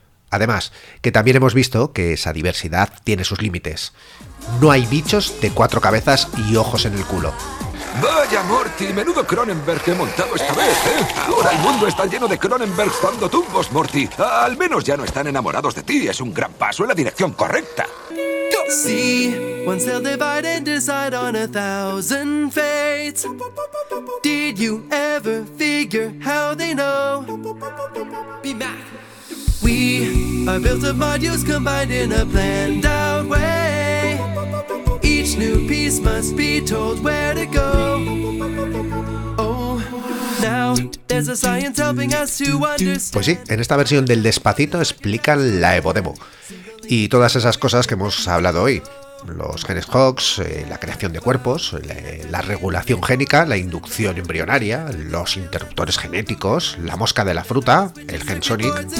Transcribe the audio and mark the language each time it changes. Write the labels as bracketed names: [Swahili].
[Spanish] Además, que también hemos visto que esa diversidad tiene sus límites. No hay bichos de cuatro cabezas y ojos en el culo. ¡Vaya, Morty! ¡Menudo Cronenberg que he montado esta vez, eh! Ahora el mundo está lleno de Cronenberg dando tumbos, Morty. Al menos ya no están enamorados de ti. Es un gran paso en la dirección correcta. [English] See, one cell divide and decide on a thousand fates. Did you ever figure how they know? Be back. We are built of modules combined in a planned out way. Each new piece must be told where to go. Oh, now there's a science helping us to understand. [Spanish] Pues sí, en esta versión del Despacito explican la Evodemo. Y todas esas cosas que hemos hablado hoy, los genes Hox, la creación de cuerpos, la regulación génica, la inducción embrionaria, los interruptores genéticos, la mosca de la fruta, el gen Sonic.